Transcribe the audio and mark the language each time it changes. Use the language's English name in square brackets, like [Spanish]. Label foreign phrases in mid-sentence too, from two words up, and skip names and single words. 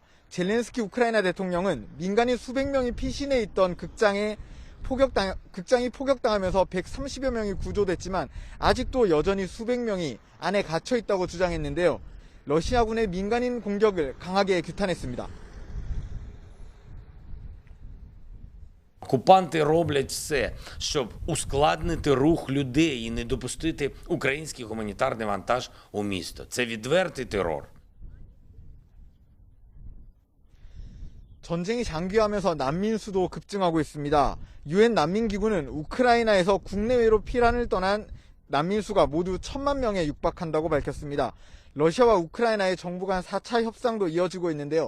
[Korean] 젤렌스키 우크라이나 대통령은 민간인 수백 명이 피신해 있던 극장이 포격당하면서 130여 명이 구조됐지만 아직도 여전히 수백 명이 안에 갇혀 있다고 주장했는데요. 러시아군의 민간인 공격을 강하게 규탄했습니다. [Ukrainian] Окупанти роблять все, щоб ускладнити рух людей і не допустити український гуманітарний вантаж у місто. Це відвертий терор. [Korean] 전쟁이 장기화하면서 난민 수도 급증하고 있습니다. 유엔 난민기구는 우크라이나에서 국내외로 피난을 떠난 난민 수가 모두 1,000만 명에 육박한다고 밝혔습니다. 러시아와 우크라이나의 정부 간 4차 협상도 이어지고 있는데요.